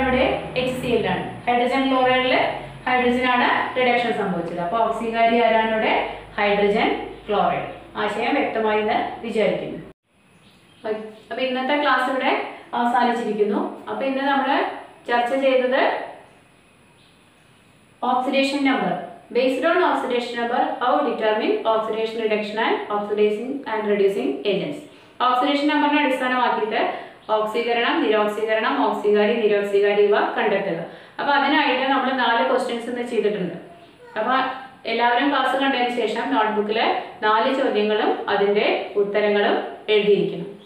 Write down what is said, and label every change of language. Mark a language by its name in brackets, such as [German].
[Malayalam] ഇവിടെ HCl ആണ്. Hydrogen ക്ലോറൈഡിൽ hydrogen ആണ് റിഡക്ഷൻ സംഭവിച്ചത്. അപ്പോൾ ഓക്സീകാരി ആരാണ് ഇവിടെ? Hydrogen chloride. ആശയം വ്യക്തമായി എന്ന് വിചാരിക്കുന്നു. അപ്പോൾ ഇന്നത്തെ ക്ലാസ് ഇവിടെ അവസാനിച്ചിരിക്കുന്നു. അപ്പോൾ ഇന്ന് നമ്മൾ ചർച്ച ചെയ്തത് oxidation number [English] Based on oxidation number, how determine oxidation reduction and oxidizing and reducing agents. [Malayalam] Oxidation number അടിസ്ഥാനമാക്കിയിട്ട് ഓക്സീകരണം, നിരോക്സീകരണം, ഓക്സികാരി, നിരോക്സികാരി ഇവ കണ്ടെത്തുക. അപ്പോൾ അതിനായിട്ട് നമ്മൾ 4 ക്വസ്റ്റ്യൻസ് ഇന്ന് ചെയ്തിട്ടുണ്ട്. അപ്പോൾ എല്ലാവരും ക്ലാസ് കണ്ടതിന് ശേഷം നോട്ട്ബുക്കിൽ 4 ചോദ്യങ്ങളും അതിൻ്റെ ഉത്തരങ്ങളും എഴുതിയിരിക്കണം.